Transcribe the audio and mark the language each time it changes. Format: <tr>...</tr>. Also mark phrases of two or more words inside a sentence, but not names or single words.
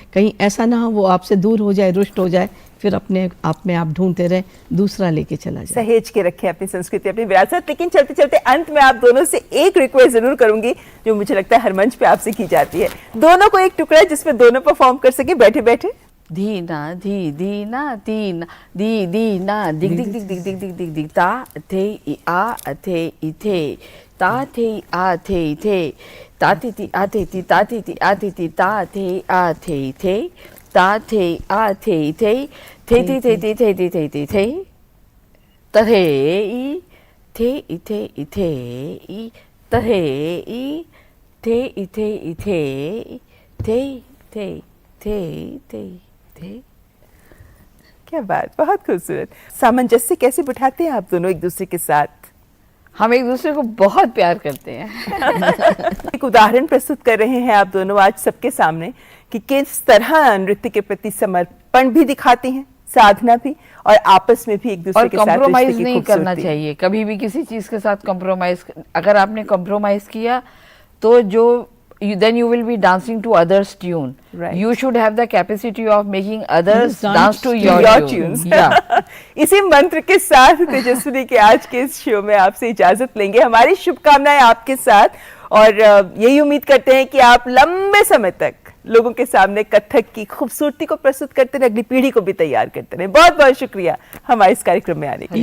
<hi>कहीं ऐसा ना हो वो आपसे दूर हो जाए, रुष्ट हो जाए, फिर अपने आप में आप ढूंढते रहे, दूसरा लेके चला जाए। सहेज के रखें अपनी संस्कृति, अपनी विरासत। लेकिन चलते चलते अंत में आप दोनों से एक रिक्वेस्ट जरूर करूंगी जो मुझे लगता है हर मंच पे आपसे की जाती है। दोनों को एक टुकड़ा जिसमें दोनों परफॉर्म कर सके बैठे बैठे। धीना धी दीना तीन दी दीना दिग दिग दिग दिग दिग दिग दिग दिग ता थे इ आ थे इ थे ता थे आ थे इ थे ता थे ति आ थे ति ता थे ति आ थे ति ता थे आ थे इ थे ता थे आ थे इ थे थे ति थे ति थे ति थे ति थे तहे इ थे इ थे इ थे इ तहे इ थे इ थे इ थे थे थे थे थे थे। क्या बात, बहुत खूबसूरत। सामंजस्य कैसे बिठाते हैं आप दोनों एक दूसरे के साथ? हम एक दूसरे को बहुत प्यार करते हैं। एक उदाहरण प्रस्तुत कर रहे हैं आप दोनों आज सबके सामने कि किस तरह नृत्य के प्रति समर्पण भी दिखाती हैं, साधना भी, और आपस में भी एक दूसरे और के साथ कॉम्प्रोमाइज रिश्ते की नहीं करना खूबसूरती। चाहिए कभी भी किसी चीज के साथ कॉम्प्रोमाइज। अगर आपने कॉम्प्रोमाइज किया तो जो</hi> <en>then you will be dancing to others tune. Right. You should have the capacity of making others Others dance to your tunes. Yeah.</en> <hi>इसी मंत्र के साथ तेजस्विनी के आज के इस शो में आपसे इजाजत लेंगे। हमारी शुभकामनाएं आपके साथ, और यही उम्मीद करते हैं कि आप लंबे समय तक लोगों के सामने कथक की खूबसूरती को प्रस्तुत करते रहे, अगली पीढ़ी को भी तैयार करते रहे। बहुत बहुत शुक्रिया हमारे इस कार्यक्रम में आने के लिए।</hi>